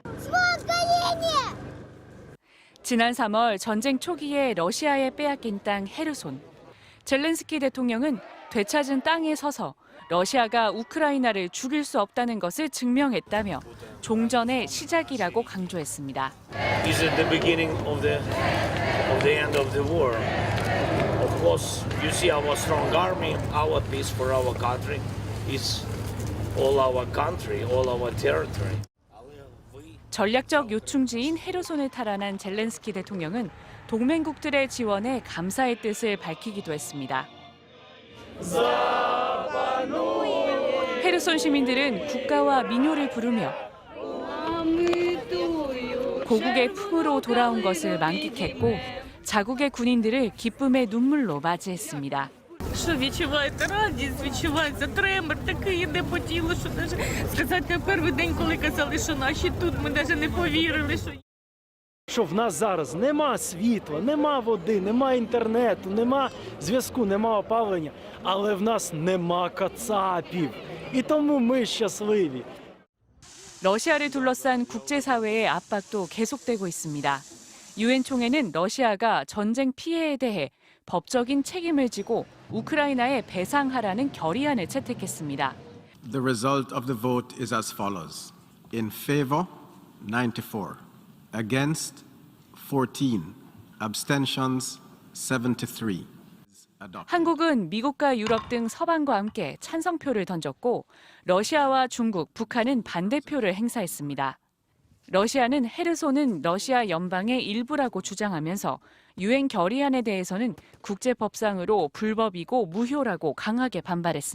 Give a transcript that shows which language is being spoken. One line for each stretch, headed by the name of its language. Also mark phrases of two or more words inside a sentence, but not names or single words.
Korean: 지난 3월 전쟁 초기에 러시아에 빼앗긴 땅 헤르손. 젤렌스키 대통령은 되찾은 땅에 서서 러시아가 우크라이나를 죽일 수 없다는 것을 증명했다며 종전의 시작이라고 강조했습니다.
English: This is the beginning of the end of the war. Of course, you see our strong army, our peace for our country is all our country, all our territory.
Korean: 전략적 요충지인 헤르손을 탈환한 젤렌스키 대통령은 동맹국들의 지원에 감사의 뜻을 밝히기도 했습니다. 헤르손 시민들은 국가와 민요를 부르며 고국의 품으로 돌아온 것을 만끽했고 자국의 군인들을 기쁨의 눈물로 맞이했습니다.
Ukrainian: Що відчуваєте радість, відчувається тремор, такий йде по тілу, що навіть сказати, перший день, коли казали, що наші тут, ми навіть не повірили, що в нас зараз нема світла, нема води, нема інтернету, нема зв'язку, нема опалення, але в нас нема кацапів. І тому ми щасливі.
Korean: 러시아를 둘러싼 국제사회의 압박도 계속되고 있습니다. 유엔 총회는 러시아가 전쟁 피해에 대해 법적인 책임을 지고 우크라이나에 배상하라는 결의안을 채택했습니다.
English: The result of the vote is as follows. In favor, 94. Against, 14. Abstentions, 73.
Korean: 한국은 미국과 유럽 등 서방과 함께 찬성표를 던졌고 러시아와 중국, 북한은 반대표를 행사했습니다. 러시아는 헤르손은 러시아 연방의 일부라고 주장하면서 유엔 결의안에 대해서는 국제법상으로 불법이고 무효라고 강하게 반발했습니다.